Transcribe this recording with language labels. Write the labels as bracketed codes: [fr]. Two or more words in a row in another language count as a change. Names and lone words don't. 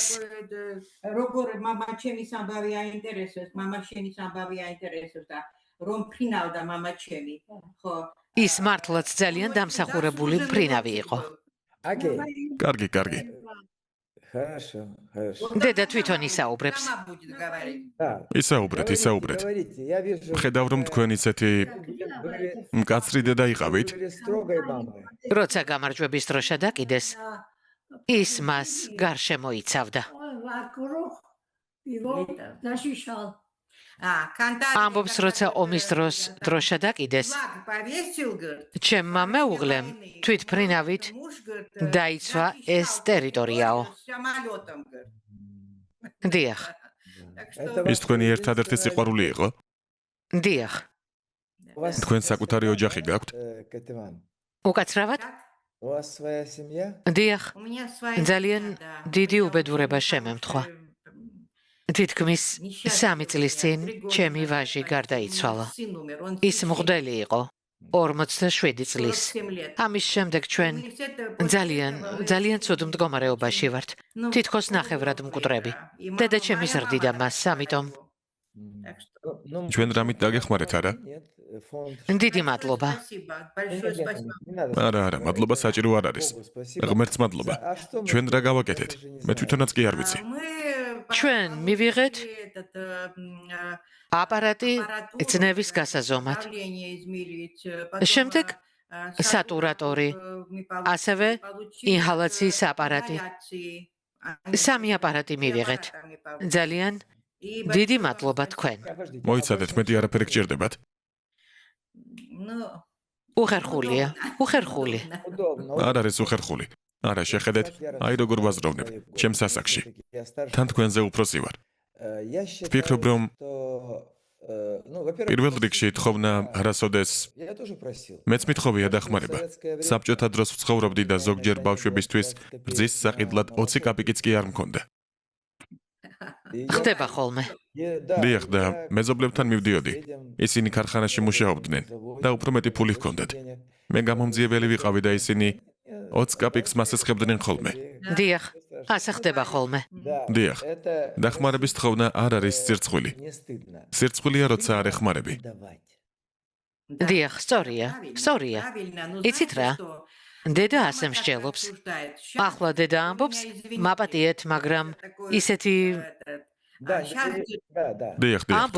[ka] როგორ მამა ჩემის ამბავი აინტერესებს, მამა შენის ამბავი აინტერესებს და რომ ფრინავდა მამა ჩემი, ხო? ის მართლაც ძალიან დამსახურებული მფრინავი იყო. [ru] Окей. [ka] კარგი, კარგი. [ru] Хорошо, хорошо. [ka] დედა თვითონ ისაუბრებს. [ru] Мама будет говорить. Да. [ka] ისაუბრეთ, ისაუბრეთ. [ru] Говорите, я вижу. [ka] ხედავ რომ თქვენ ისეთი [ru] Были [ka] მკაცრი დედა იყავით. [ru] строгой мамой. [ka] როცა გამარჯვების დროშა დაკიდეს, ის მას გარშემო იცავდა. ამბობს, როცა ომის დროს დროშა დაკიდეს, ჩემმა მეუღლემ თვითფრინავით დაიცვა ეს ტერიტორიაო. დიახ, [ru] Это [ka] ის თქვენი ერთადერთი სიყვარული იყო? დიახ. [ru] у вас [ka] თქვენ საკუთარი ოჯახი გაქვთ? [ru] Кативан, [ka] უკაცრავად? [ru] у вас своя семья? [ka] დიახ, ძალიან დიდი უბედურება შემემთხვა. თითქმის 3 წლის წინ ჩემი ვაჟი გარდაიცვალა. ის მღვდელი იყო, 47 წლის. ამის შემდეგ ჩვენ ძალიან ცუდ მდგომარეობაში ვართ. თითქოს ნახევრად მკვდრები. დედა ჩემი ზრდიდა მას, ამიტომ [ru] Ну, [ka] ჩვენ რამით დაგეხმარეთ, არა? [ru] Нет, фонд. [ka] დიდი მადლობა. [ru] Не надо. [ka] არა, მადლობა საჭირო არ არის. [ru] Богу спасибо. [ka] ღმერთს მადლობა. [ru] А что мы [ka] ჩვენ რა [ru] делаем? [ka] გავაკეთეთ? [ru] Даже не [ka] მე [ru] знаю. [ka] თვითონაც კი არ ვიცი. ჩვენ მივიღეთ აპარატი ძნევის გასაზომად. შემდეგ სატურატორი, ასევე ინჰალაციის აპარატი. 3 აპარატი მივიღეთ. ძალიან დიდი მადლობა თქვენ. მოიცადეთ, მეტი არაფერი გჭირდებათ. უხერხულია, უხერხული. [ru] Удобно. [ka] არ არის უხერხული. არა, შეხედეთ, აი როგორ ვაზროვნებ, ჩემს ასაკში. [ru] Я старше. [ka] თან თქვენზე უფროსი ვარ. [ru] Я считаю, [ka] Вფიქრობ, რომ [ru] что, ну, во-первых, [ka] პირველ რიგში თხოვნა არასოდეს [ru] я тоже просил. [ka] მეც მithოვია დახმარება. საბჭოთა დროს ვცხოვრობდი და ზოგჯერ ბავშვებისთვის რძის საყიდლად 20 კაპიკიც კი არ მქონდა. ხდება ხოლმე. დიახ და მეზობლებთან მივდიოდი. ისინი ქარხანაში მუშაობდნენ და უფრო მეტი ფული ჰქონდათ. მე გამომძიებელი ვიყავი და ისინი 20 კაპიკს მასესხებდნენ ხოლმე. დიახ, ასე ხდება ხოლმე. დიახ, [ru] Это [ka] დახმარების თხოვნა არ არის სირცხვილი. [ru] не стыдно. [ka] სირცხვილია, როცა არ ეხმარები. [ru] Давать. [ka] დიახ, სწორია. იცით რა? დედა ასე მსჯელობს. ახლა დედა ამბობს, მაპატიეთ, მაგრამ ისეთი [ru] Да, да. [ka] დიახ, ამბობს,